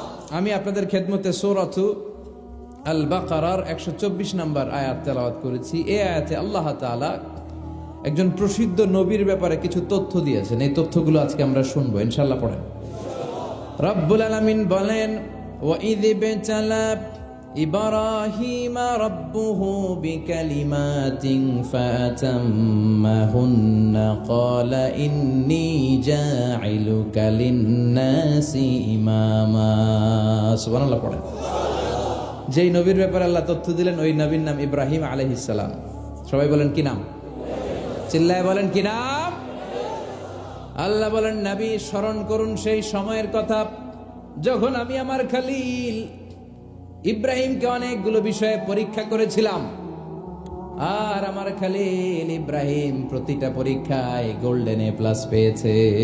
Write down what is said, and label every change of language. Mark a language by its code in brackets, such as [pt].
[bn] আমি আপনাদের খেদমতে সূরাতু আল বাকারার 124 নম্বর আয়াত তেলাওয়াত করেছি। এই আয়াতে আল্লাহ তাআলা একজন প্রসিদ্ধ নবীর ব্যাপারে কিছু তথ্য দিয়েছেন। এই তথ্যগুলো আজকে আমরা শুনবো, ইনশাআল্লাহ পড়েন। রব্বুল আলামিন বলেন ওয়াইয ইবতালা [ar] إبراهيم ربه بكلمات فأتمهن قال إني جاعلك للناس إماما سبحان الله [bn] পড়েন। যেই নবীর ব্যাপারে আল্লাহ তথ্য দিলেন ওই নবীর নাম ইব্রাহিম আলাইহিস সালাম। সবাই বলেন কি নাম? চিল্লায় বলেন কি নাম? আল্লাহ বলেন নবী স্মরণ করুন সেই সময়ের কথা যখন আমি আমার খলিল ইব্রাহিমকে অনেকগুলো বিষয়ে পরীক্ষা করেছিলাম, আর আমার খলিল ইব্রাহিম প্রতিটা পরীক্ষায় গোল্ডেন এ প্লাস পেয়েছে।